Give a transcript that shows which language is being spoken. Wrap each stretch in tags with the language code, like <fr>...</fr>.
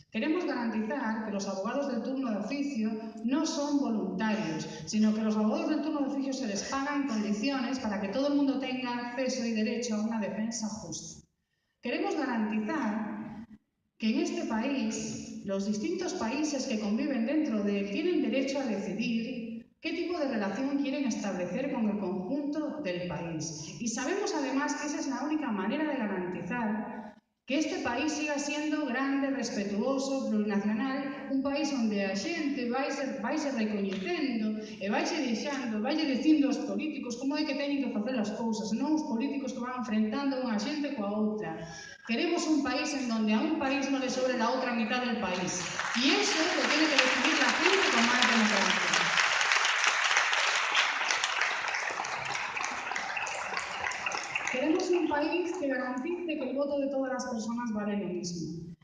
<es>Queremos garantizar que los abogados del turno de oficio no son voluntarios, sino que los abogados del turno de oficio se les paga en condiciones para que todo el mundo tenga acceso y derecho a una defensa justa. Queremos garantizar que en este país los distintos países que conviven dentro de él tienen derecho a decidir qué tipo de relación quieren establecer con el conjunto del país. Y sabemos además que esa es la única manera de garantizar que este país siga siendo grande, respetuoso, plurinacional, un país</es> <gl>onde a xente vaise recoñecendo e vaise dicindo aos políticos como é que teñen que facer as cousas, non os políticos que van enfrentando unha xente coa outra.</gl> <es>Queremos un país en donde a un país no le sobre la otra mitad del país. Y eso lo tiene que decidir la gente con más democracia. Queremos un país que garantice que el voto de todas las personas vale lo mismo.</es>